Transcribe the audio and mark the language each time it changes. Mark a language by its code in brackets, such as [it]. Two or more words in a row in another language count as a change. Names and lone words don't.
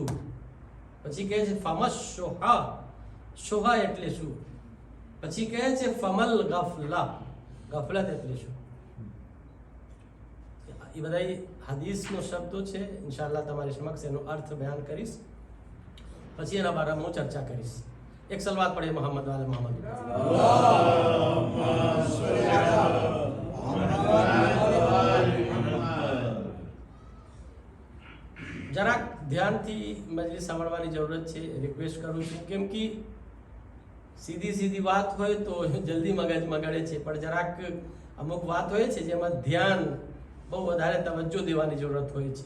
[gu] પછી કહે છે ફમસ શોહા, શોહા એટલે શું? પછી કહે છે ફમલ ગફલા, ગફલત એટલે શું? એ બધા હદીસનો શબ્દો છે. ઇન્શાઅલ્લાહ તમારી સમક્ષ એનો અર્થ બયાન કરીશ, પછી એના બારામાં હું ચર્ચા કરીશ. [ur] ایک سلوات پڑھے محمد والے محمد. [gu] જરાક ધ્યાનથી મજલિસ સાંભળવાની જરૂરત છે, રિક્વેસ્ટ કરું છું, કેમ કે સીધી વાત હોય તો જલ્દી મગજમાં ગળે છે, પણ જરાક અમુક વાત હોય છે જેમાં ધ્યાન બહુ વધારે તવજ્જો દેવાની જરૂરત હોય છે.